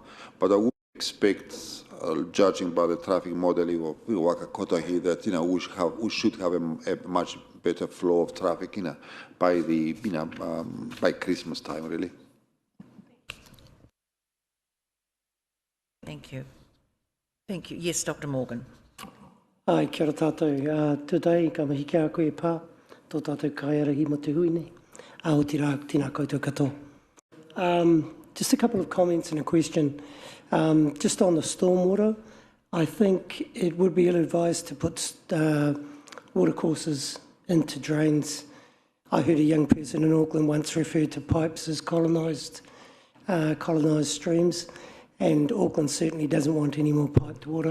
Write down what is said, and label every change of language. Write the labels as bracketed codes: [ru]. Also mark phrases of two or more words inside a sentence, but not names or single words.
[en] But I would expect, judging by the traffic modelling of Wakakota here, that we should have a much better flow of traffic, by by Christmas time, really. Thank you. Thank you. Yes, Dr. Morgan. [mi] Ai, kia ora tātou. Today, ka mihi kia koe pā, tō tātou kaiarahi mo te hui nei. O te rā, tēnā koutou katoa. [en] Just a couple of comments and a question. Just on the stormwater, I think it would be ill-advised to put water courses into drains. I heard a young person in Auckland once refer to pipes as colonised streams, and Auckland certainly doesn't want any more piped water.